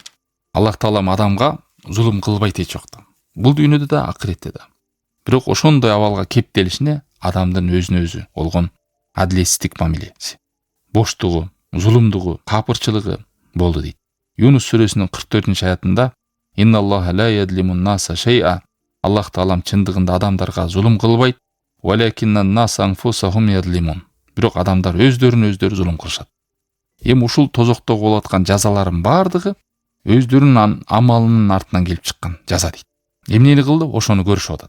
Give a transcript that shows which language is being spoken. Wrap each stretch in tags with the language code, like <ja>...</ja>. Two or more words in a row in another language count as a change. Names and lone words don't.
<ky>Аллах таалам адамга зулум кылбайт эч убакта. Бул дүйнөдө да, акыретте да. Бирок ошондой абалга кептелишине адамдын өзүнө өзү болгон адилетсиздик мамилеси, боштугу, зулумдугу, капырчылыгы болду дейт. Юнус сүрөсүнүн 44-аятында</ky> <ar>إن الله لا يظلم الناس شيئا.</ar> <ky>Аллах таалам чындыгында адамдарга зулум кылбайт.</ky> <ar>ولكن الناس أنفسهم يظلمون.</ar> <ky>Бирок адамдар өздөрүнө өздөрү зулум кылышат. Эми ушул тозокто болуп аткан жазалардын бардыгы өздөрүнүн амалынын артынан келип чыккан жаза дейт. Эмнени кылды? Ошону көрүшүп атат.</ky>